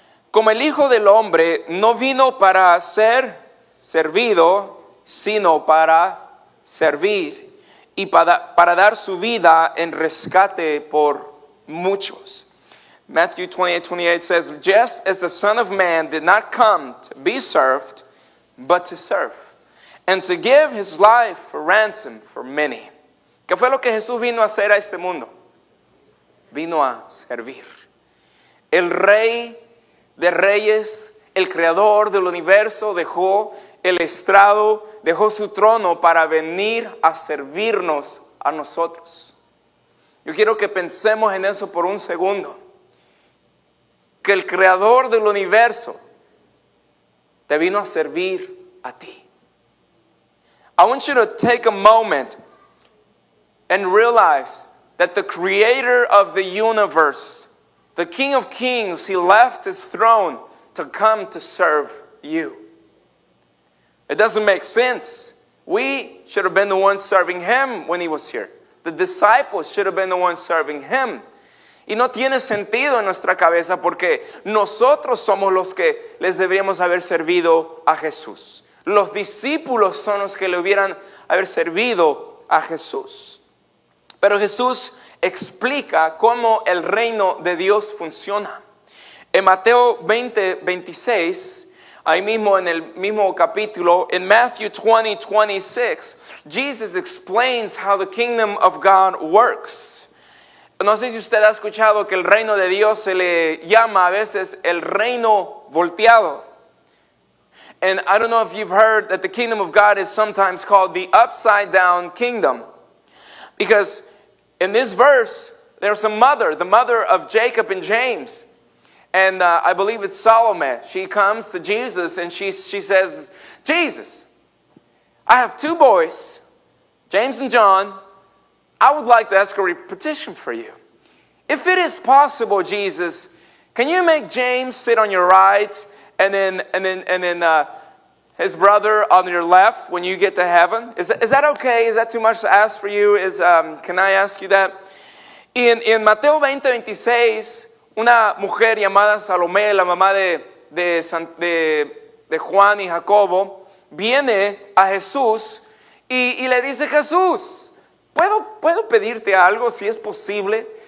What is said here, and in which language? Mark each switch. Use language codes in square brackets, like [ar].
[es] Como el Hijo del Hombre no vino para ser servido, sino para servir y para dar su vida en rescate por muchos. [en] Matthew 28:28 says, just as the Son of Man did not come to be served, but to serve, and to give his life for ransom for many. [es] ¿Qué fue lo que Jesús vino a hacer a este mundo? Vino a servir. El Rey de Reyes, el Creador del universo, dejó el estrado, dejó su trono para venir a servirnos a nosotros. Yo quiero que pensemos en eso por un segundo. Que el Creador del universo te vino a servir a ti. [en] I want you to take a moment and realize that the Creator of the universe, the King of Kings, he left his throne to come to serve you. It doesn't make sense. We should have been the ones serving him when he was here. The disciples should have been the ones serving him. [es] Y no tiene sentido en nuestra cabeza porque nosotros somos los que les deberíamos haber servido a Jesús. Los discípulos son los que le hubieran haber servido a Jesús. Pero Jesús explica cómo el reino de Dios funciona. En Mateo 20:26, ahí mismo en el mismo capítulo, en [en] Matthew 20:26, Jesus explains how the kingdom of God works. [es] No sé si usted ha escuchado que el reino de Dios se le llama a veces el reino volteado. [en] And I don't know if you've heard that the kingdom of God is sometimes called the upside down kingdom. Because in this verse, there's a mother, the mother of Jacob and James. And I believe it's Salome. She comes to Jesus and she says, Jesus, I have two boys, James and John. I would like to ask a petition for you. If it is possible, Jesus, can you make James sit on your right and then his brother on your left when you get to heaven? Is that okay? Is that too much to ask for you? Can I ask you that? [es] En Mateo 20:26, una mujer llamada Salomé, la mamá de Juan y Jacobo, viene a Jesús y le dice, Jesús, ¿puedo pedirte algo si es posible?